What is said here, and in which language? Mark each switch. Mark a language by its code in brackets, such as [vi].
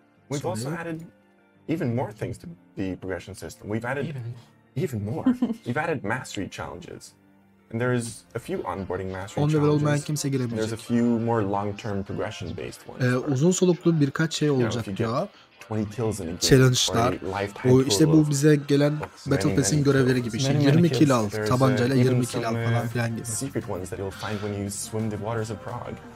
[en] We've also added even more things to the progression system. We've added even more. We've added mastery challenges. And there is a few onboarding mastery challenges. [tr] Kimse giremeyecek. [en] There's a few more long-term progression-based ones. [tr] Uzun soluklu birkaç şey olacak diyor. Challenge'lar. İşte bu bize gelen Battle Pass'in görevleri gibi. İşte 20 kill al, tabancayla 20 kill al falan filan gibi. [en] Secret ones that you'll find when you swim the waters of Prague.